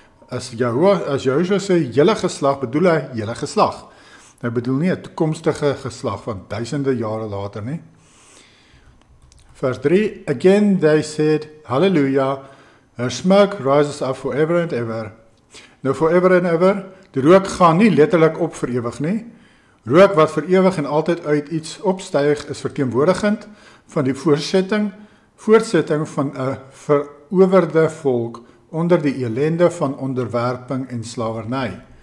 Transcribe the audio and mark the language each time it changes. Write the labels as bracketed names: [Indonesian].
[Afrikaans] As Joshua sê, julle geslag, bedoel hy julle geslag. Hy bedoel nie 'n toekomstige geslag van duisende jare later nie. Vers 3, [English] again they said, Hallelujah, her smoke rises up forever and ever. [Afrikaans] Nou [English] forever and ever, [Afrikaans] die rook gaan nie letterlik op vir ewig nie. Rook wat vir ewig en altyd uit iets opstyg is verteenwoordigend van die voortsetting van 'n verowerde volk onder die elende van onderwerping en slawerny.